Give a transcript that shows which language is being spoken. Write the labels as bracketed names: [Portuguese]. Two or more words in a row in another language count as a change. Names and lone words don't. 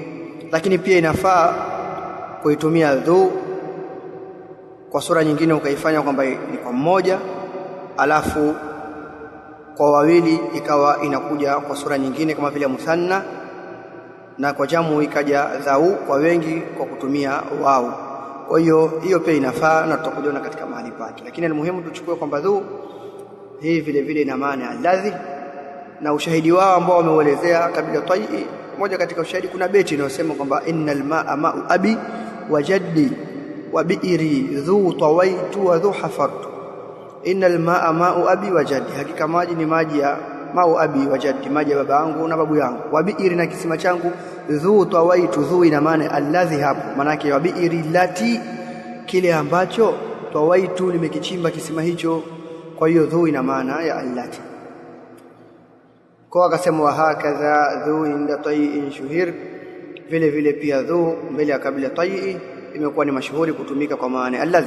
[Swahili] Lakini pia inafaa kuitumia dhu kwa sura nyingine, ukaifanya kwamba ni kwa mmoja, alafu kwa wawili ikawa inakuja kwa sura nyingine kama vile muthanna, na kwa jamu ikaja dhau kwa wengi kwa kutumia wao. Kwa hiyo hiyo pia inafaa, na tutakujiona katika mahali pake. Lakini ni muhimu tuchukue kwamba dhu hii vile vile ina maana alladhi, na ushahidi wao ambao wameuelezea kabila tai. Moja katika ushahidi, kuna beti inayosema kwamba [Arabic] إن الماء ماء أبي وجدي وبئري ذو طويت وذو حفرت. إن الماء ماء أبي وجدي, [Swahili] hakika maji ni maji ya [Arabic] ماء أبي وجدي, [Swahili] maji ya baba yangu na babu yangu. [Arabic] وبئري, [Swahili] na kisima changu. [Arabic] ذو طويت, [Swahili] dhu ina maana alladhi hapo, maana yake [Arabic] وبئري التي, [Swahili] kile ambacho tawaitu nimekichimba kisima hicho. Kwa hiyo dhu ina maana ya allati. Kwa akasema [Arabic] وهكذا ذو عند طيئ شهر, [Swahili] vile vile pia dhu mbele ya kabila tai'i imekuwa ni mashuhuri kutumika kwa maana alladhi.